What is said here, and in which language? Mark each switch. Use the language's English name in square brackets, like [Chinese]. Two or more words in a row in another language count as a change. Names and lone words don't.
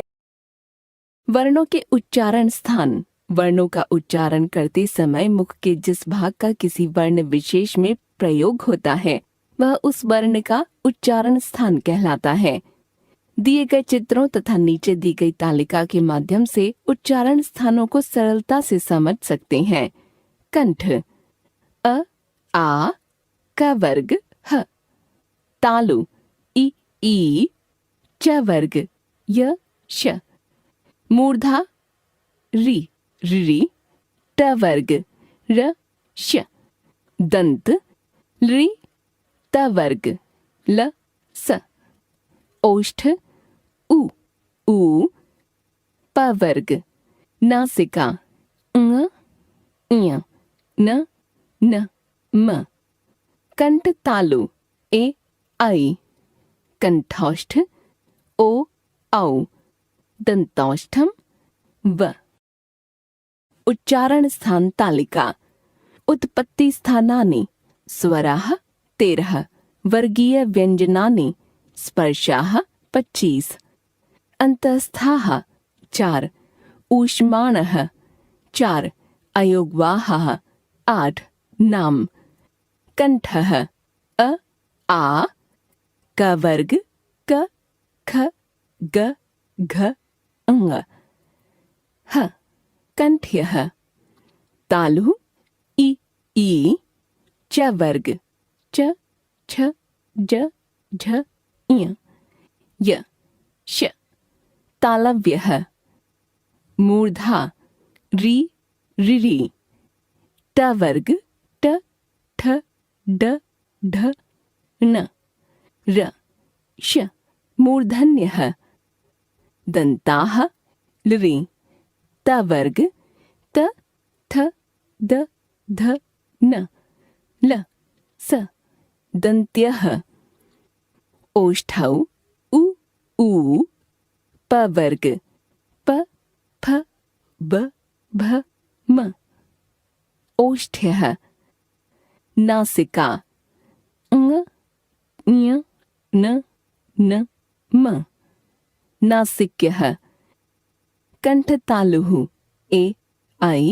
[Hindi] वर्णों के उच्चारण स्थान वर्णों का उच्चारण करते समय मुख के जिस भाग का किसी वर्ण विशेष में प्रयोग होता है वह उस वर्ण का उच्चारण स्थान कहलाता है। दिए गए चित्रों तथा नीचे दी गई तालिका के माध्यम से उच्चारण स्थानों को सरलता से समझ सकते हैं। कंठ अ, आ, क वर्ग ह। तालु इ, ई, च वर्ग य, श। मूर्धा रि, रि, ट वर्ग र, श। दंत रि, त वर्ग ल, स। ओष्ठ उ, ऊ, प वर्ग। नासिका ङ, ञ, न, न, म। कंठ तालु ए, ऐ। कंठौष्ठ ओ, औ। दंतौष्ठम व। उच्चारण स्थान तालिका [Sanskrit] उत्पत्ति स्थानानि स्वराः 13 वर्गीय व्यंजनानि स्पर्शाः 25 अंतस्थाः 4 ऊष्माणः 4 अयोगवाहः 8 नाम। कंठः अ, आ, क वर्ग क, ख, ग, घ, ङ। ह कंठ्यः तालु इ, ई, च वर्ग च, छ, ज, झ, ञ। य श तालव्यः मूर्धा रि, ऋरि। ट वर्ग ट, ठ, ड, ढ, ण। र श मूर्धन्यः दन्ताः लृ। त वर्ग त, थ, द, ध, न। ल स दन्त्यः ओष्ठौ उ, ऊ, प वर्ग प, फ, ब, भ, म। ओष्ठ्यः नासिका ङ, ञ, न, न, म। नासिक्यः कंठतालुः ए, ऐ।